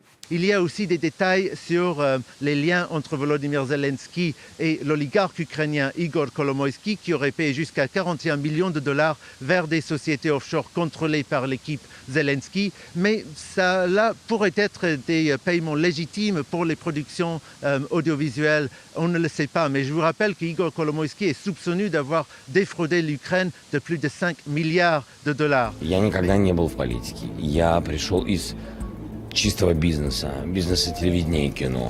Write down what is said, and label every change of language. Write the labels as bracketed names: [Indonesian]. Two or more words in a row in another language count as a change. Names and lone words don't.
[French] Il y a aussi des détails sur les liens entre Volodymyr Zelensky et l'oligarque ukrainien Igor Kolomoïski qui aurait payé jusqu'à 41 millions de dollars vers des sociétés offshore contrôlées par l'équipe Zelensky. Mais ça là pourrait être des paiements légitimes pour les productions audiovisuelles. On ne le sait pas, mais je vous rappelle qu'Igor Kolomoïski est soupçonné d'avoir défraudé l'Ukraine de plus de 5 milliards de dollars. [Russian] Я никогда не был в политике. Я пришел из чистого бизнеса телевидения и кино.